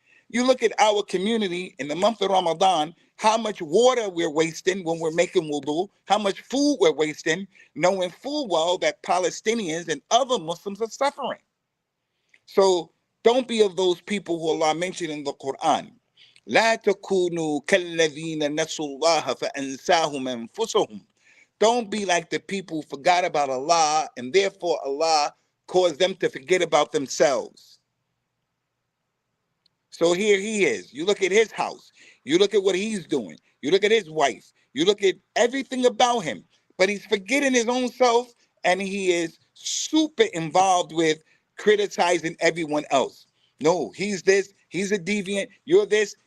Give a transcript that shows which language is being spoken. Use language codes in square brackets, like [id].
[en] You look at our community in the month of Ramadan, how much water we're wasting when we're making wudu, how much food we're wasting, knowing full well that Palestinians and other Muslims are suffering. So don't be of those people who Allah mentioned in the Quran. [ar] لا تكونوا كالذين نسوا الله فأنساهم أنفسهم. [en] Don't be like the people who forgot about Allah and therefore Allah caused them to forget about themselves. So here he is. You look at his house. You look at what he's doing. You look at his wife. You look at everything about him. But he's forgetting his own self and he is super involved with criticizing everyone else. No, he's this. He's a deviant. You're this.